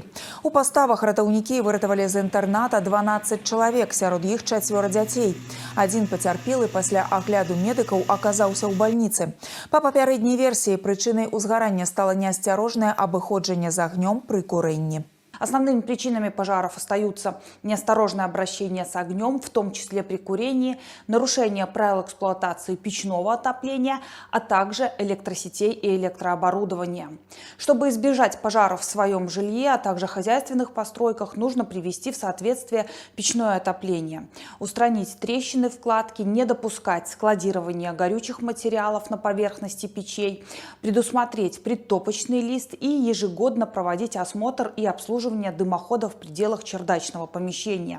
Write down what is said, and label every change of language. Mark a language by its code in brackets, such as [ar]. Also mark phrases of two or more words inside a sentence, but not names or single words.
[be] У паставах ратаўнікі выратавалі з інтэрната 12 чалавек, сярод іх 4 дзяцей. Адзін пацярпелы пасля агляду медыкаў аказаўся ў бальніцы. Па папярэдняй версіі прычынай узгарання стала неасцярожнае абыходжанне з агнём пры курэнні. [ru] Основными причинами пожаров остаются неосторожное обращение с огнем, в том числе при курении, нарушение правил эксплуатации печного отопления, а также электросетей и электрооборудования. Чтобы избежать пожаров в своем жилье, а также хозяйственных постройках, нужно привести в соответствие печное отопление, устранить трещины, вкладки, не допускать складирования горючих материалов на поверхности печей, предусмотреть предтопочный лист и ежегодно проводить осмотр и обслуживание дымохода в пределах чердачного помещения.